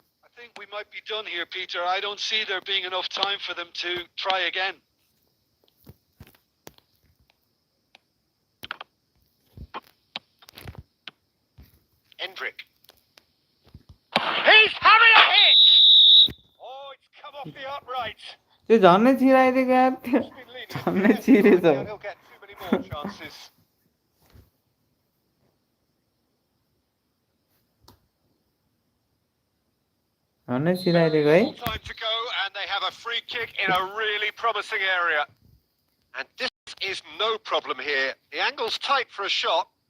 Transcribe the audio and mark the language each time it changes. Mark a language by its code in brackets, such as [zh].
[en] I think we might be done here, Peter. I don't see there being enough time for them to try again. Hendrick. He's having a hit! Oh, it's come off the upright. [ne] त्यो झन्नै छिराइदिएको यार झन्नै छिरेछ [en] He'll get too many more chances. [ne] झन्नै छिराइदिएको है [en] Time to go, and they have a free kick in a really promising area. And this is no problem here. The angle's tight for a shot.